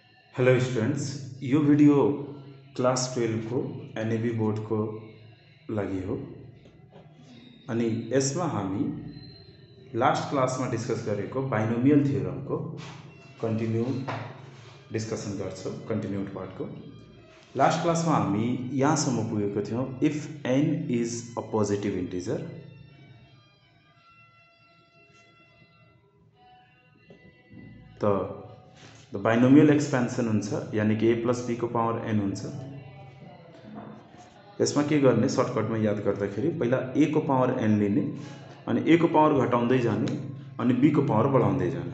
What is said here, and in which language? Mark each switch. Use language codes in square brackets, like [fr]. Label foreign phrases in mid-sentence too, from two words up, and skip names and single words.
[en] Hello students, [ne] यो भिडियो क्लास 12 को एनएबी बोर्ड को लागि हो। अनि यसमा हामी [en] last class [ne] में डिस्कस गरेको [en] binomial theorem [ne] को [en] continue discussion [ne] गर्छौं। [en] continued part [ne] को [en] last class [ne] में हामी यहाँसम्म पुगेको थियौं। [en] if n is a positive integer [ne] तो [en] the binomial expansion [ne] हुन्छ, यानी कि a प्लस b को पावर n हुन्छ। यसमा के गर्ने, सर्टकटमा याद गर्दाखेरि पहिला a को पावर n लिने, अनि a को पावर घटाउँदै जाने, अनि b को पावर बढाउँदै जाने।